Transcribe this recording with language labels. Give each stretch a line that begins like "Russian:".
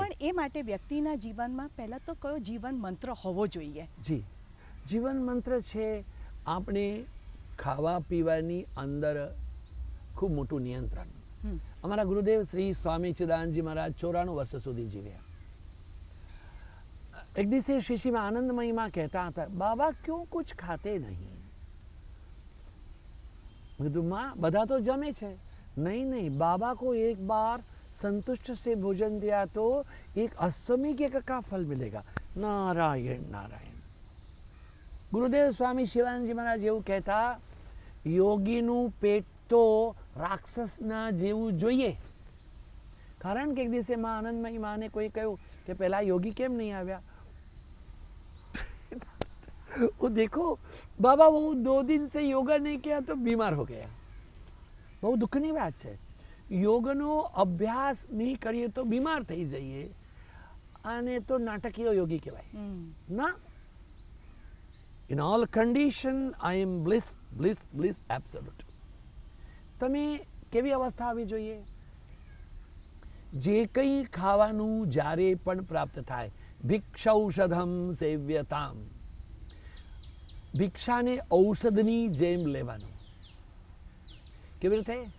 Gujarati: પણ એ માટે વ્યક્તિના જીવનમાં પહેલાં તો કયો જીવન મંત્ર હોવો જોઈએ? જી જીવન મંત્ર છે આપણે ખાવા પીવાની અંદર ખૂબ મોટું નિયંત્રણ. અમારા ગુરુદેવ શ્રી સ્વામી ચિદાનંદજી મહારાજ 94 વર્ષ સુધી જીવ્યા. એક દિવસે શિશીમાં આનંદમયીમાં कहता હતા,
Hindi: बाबा क्यों कुछ खाते नहीं? मैं कहा, माँ
Gujarati: बधा तो जमे छे.
Hindi: नहीं नहीं, बाबा को एक बार संतुष्ट से भोजन दिया तो एक अश्वमेघ यज्ञ का फल मिलेगा. नारायण नारायण.
Gujarati: गुरुदेव स्वामी शिवानंदजी महाराज એવું કહેતા, યોગીનું પેટ તો રાક્ષસના જેવું જોઈએ. કારણ કે એક દિવસે માં આનંદમયી માને કોઈ કહ્યું કે પહેલા યોગી કેમ નહીં આવ્યા?
Hindi: वो देखो बाबा, वो 2 दिन से योगा नहीं किया तो बीमार हो गया.
Gujarati: બહુ દુઃખની વાત છે. યોગનો અભ્યાસ નહીં કરીએ તો બીમાર થઈ જઈએ, અને તો નાટકીય યોગી કહેવાય ના.
English: In all condition I am bliss, bliss, bliss absolute.
Gujarati: તમે કેવી અવસ્થા આવી જોઈએ? જે કંઈ ખાવાનું જ્યારે પણ પ્રાપ્ત થાય, ભિક્ષૌષધમ સેવ્યતામ, ભિક્ષાને ઔષધની જેમ લેવાનું. કેવી રીતે?